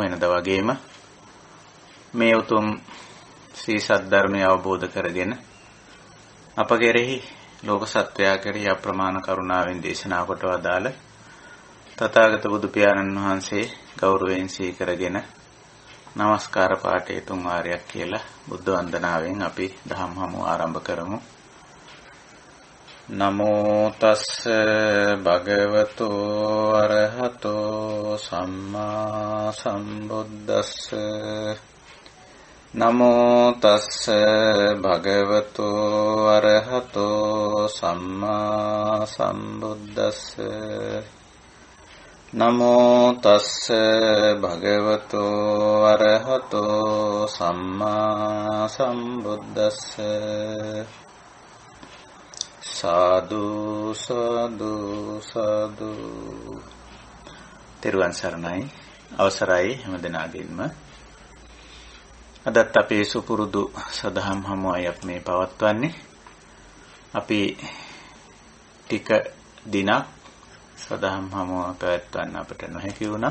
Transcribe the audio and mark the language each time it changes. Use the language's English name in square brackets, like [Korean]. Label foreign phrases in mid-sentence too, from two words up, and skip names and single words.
[Sinhala] වෙනද වගේම මේ උතුම් ශ්‍රී සද්ධර්මය අවබෝධ කරගෙන අප කෙරෙහි ලෝක සත්වයා කෙරෙහි අප්‍රමාණ කරුණාවෙන් දේශනා කොට වදාළ තථාගත බුදු පියාණන් වහන්සේ ගෞරවයෙන් සීකරගෙන নমස්කාර පාඨය 3 වාරයක් කියලා බුද්ධ වන්දනාවෙන් අපි දහම් හමුව ආරම්භ කරමු. [Pali] නමෝ තස්ස භගවතෝ අරහතෝ සම්මා සම්බුද්දස්ස නමෝ තස්ස භගවතෝ අරහතෝ සම්මා සම්බුද්දස්ස නමෝ තස්ස භගවතෝ අරහතෝ සම්මා සම්බුද්දස්ස සාදු සාදු සාදු. [Sinhala] තෙරුවන් සරණයි. අවසරයි හැමදෙනාගේම. අදත් අපේ සුපුරුදු සදහම් හමුවයි අපි මේ පවත්වන්නේ. අපි ටික දිනක් සදහම් හමුව පැවැත්වන්න අපට නොහැකි වුණා.